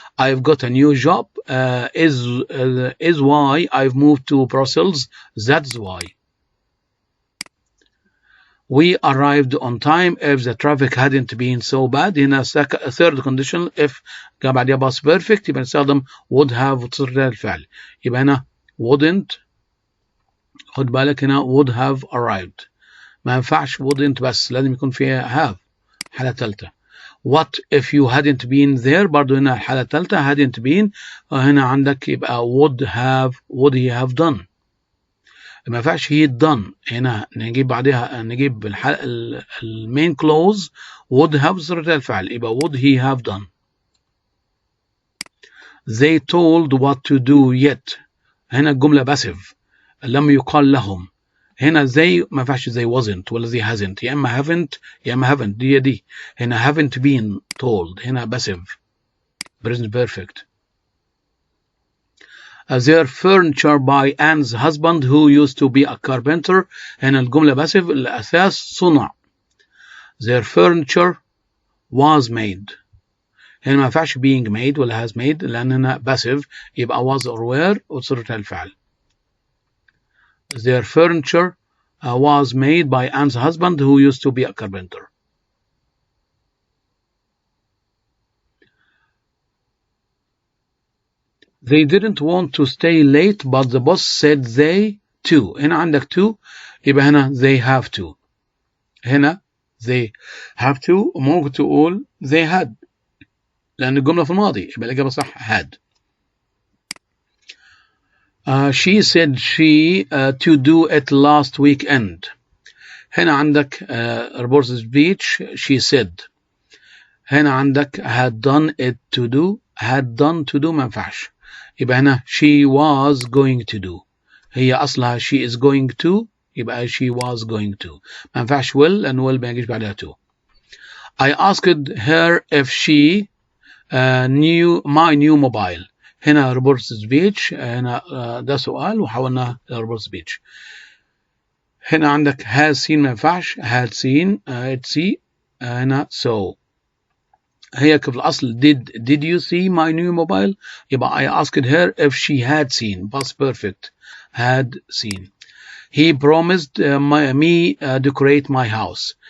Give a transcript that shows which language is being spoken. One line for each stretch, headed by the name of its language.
English: I've got a new job. Is why I've moved to Brussels. That's why. We arrived on time. If the traffic hadn't been so bad.
Arabic: هنا
English: third condition
Arabic: if جاء بعدها
English: past perfect
Arabic: يبقى نستخدم
English: would have
Arabic: وتصير الفعل. يبقى هنا wouldn't، خد بالك هنا
English: would have arrived،
Arabic: ما ينفعش wouldn't بس، لازم يكون فيها have. حالة ثالثة.
English: What if you hadn't been there؟
Arabic: برضو هنا الحالة الثالثة
English: hadn't been، هنا عندك يبقى would he have done.
Arabic: ما ينفعش
English: he done،
Arabic: هنا نجيب بعدها نجيب المين clause would have صيغة الفعل، يبقى
English: would he have done. They told what to do yet.
Arabic: هنا الجملة passive، لم يقال لهم. هنا زي ما ينفعش زي wasn't ولا زي hasn't، يا اما haven't يا اما haven't، دي هنا
English: haven't been told،
Arabic: هنا
English: passive present perfect. Their furniture by Anne's husband who used to be a carpenter.
Arabic: هنا الجملة passive، الأساس صنع.
English: Their furniture was made.
Arabic: هنا ما ينفعش
English: being made
Arabic: ولا
English: has made
Arabic: لأن هنا passive، يبقى
English: was or were
Arabic: وصيغة الفعل.
English: Their furniture was made by Anne's husband who used to be a carpenter. They didn't want to stay late but the boss said they to.
Arabic: هنا عندك to يبقى هنا
English: they have to.
Arabic: هنا
English: they have to،
Arabic: ممكن تقول
English: they had
Arabic: لأن الجملة في الماضي، يبقى الإجابة صح had.
English: She said she to do it last weekend.
Arabic: هنا عندك
English: report speech she said.
Arabic: هنا عندك
English: had done it to do، had done to do
Arabic: ما ينفعش، يبقى هنا
English: she was going to do.
Arabic: هي أصلها
English: she is going to،
Arabic: يبقى
English: she was going to.
Arabic: ما ينفعش will لأن will ما يجيش بعدها to.
English: I asked her if she knew my new mobile.
Arabic: هنا
English: report speech،
Arabic: هنا ده سؤال وحولناه report speech. هنا عندك
English: has seen
Arabic: ما ينفعش،
English: had seen see،
Arabic: هنا so. هي في الأصل
English: did you see my new mobile؟ يبقى I asked her if she had seen past perfect had seen. He promised me decorate my house.